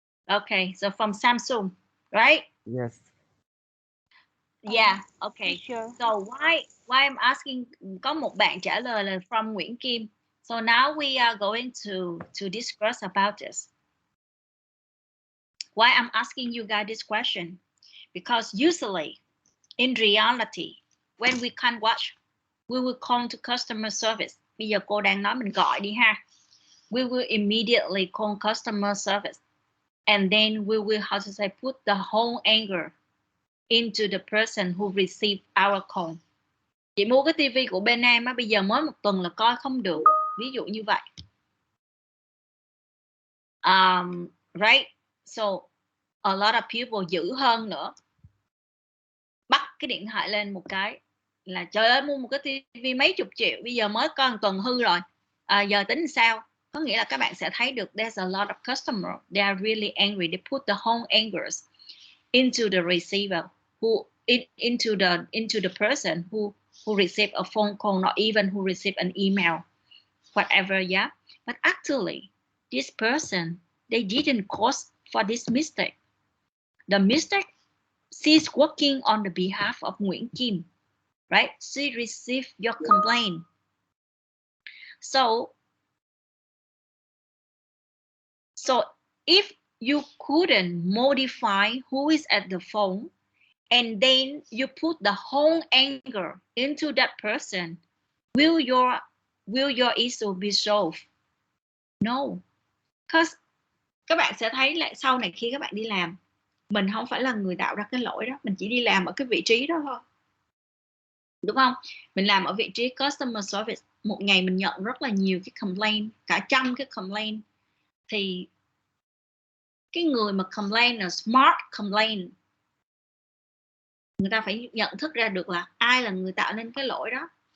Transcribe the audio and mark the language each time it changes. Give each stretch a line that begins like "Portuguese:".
English: Okay, so from Samsung, right? Yes. Yeah, okay. Teacher. So why I'm asking,
Vietnamese: có một bạn trả lời là
English: from
Vietnamese: Nguyễn Kim.
English: So now we are going to discuss about this. Why I'm asking you guys this question? Because usually, in reality, when we can't watch, we will call to customer service.
Vietnamese: Bây giờ cô đang nói mình gọi đi ha.
English: We will immediately call customer service. And then we will, how to say, put the whole anger into the person who received our call.
Vietnamese: Chị mua cái tivi của bên em á, bây giờ mới một tuần là coi không được. Ví dụ như vậy.
English: Right? So, a lot of people
Vietnamese: dữ hơn nữa. Bắt cái điện thoại lên một cái là trời ơi, mua một cái tivi mấy chục triệu, bây giờ mới coi một tuần hư rồi. Giờ tính sao? Có nghĩa là các bạn sẽ thấy được
English: there's a lot of customers, they are really angry. They put the whole angers into the receiver, into the person who received a phone call, not even who received an email, whatever, yeah. But actually, this person, they didn't cause for this mistake. The mistake, she's working on the behalf of Nguyễn Kim, right? She received your complaint. So if you couldn't modify who is at the phone, and then you put the whole anger into that person, will your issue be solved? No. Because
Vietnamese: các bạn sẽ thấy lại sau này khi các bạn đi làm, mình không phải là người tạo ra cái lỗi đó, mình chỉ đi làm ở cái vị trí đó thôi, đúng không? Mình làm ở vị trí customer service, một ngày mình nhận rất là nhiều cái complaint, cả trăm cái complaint, thì cái người mà complain là
English: smart complaint,
Vietnamese: người ta phải nhận thức ra được là ai là người tạo nên cái lỗi đó.